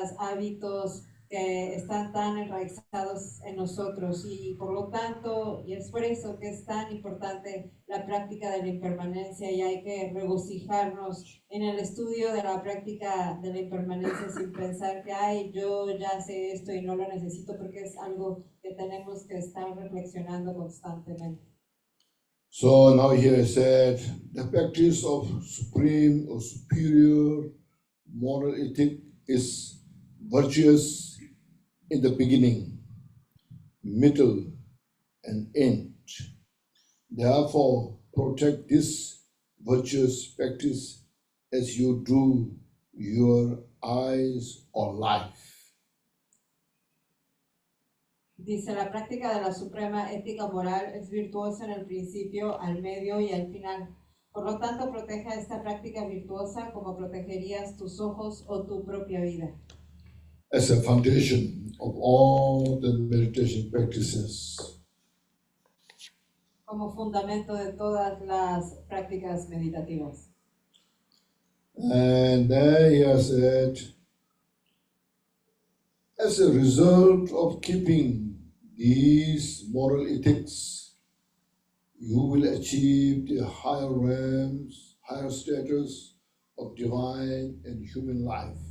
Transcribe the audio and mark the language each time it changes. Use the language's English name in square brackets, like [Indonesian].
[Spanish] hábitos que están tan enraizados en nosotros, y por lo tanto, y es por eso que es tan importante la práctica de la impermanencia, y hay que regocijarnos en el estudio de la práctica de la impermanencia sin pensar que, ay, yo ya sé esto y no lo necesito, porque es algo que tenemos que estar reflexionando constantemente. [English] So now here I said the practice of supreme or superior moral ethic is virtuous in the beginning, middle, and end. Therefore, protect this virtuous practice as you do your eyes or life. [Spanish] Dice, la práctica de la suprema ética moral es virtuosa en el principio, al medio y al final. Por lo tanto, proteja esta práctica virtuosa como protegerías tus ojos o tu propia vida. [English] As a foundation of all the meditation practices. [Spanish] Como fundamento de todas las prácticas meditativas. [English] And then he has said, as a result of keeping these moral ethics, you will achieve the higher realms, higher status of divine and human life.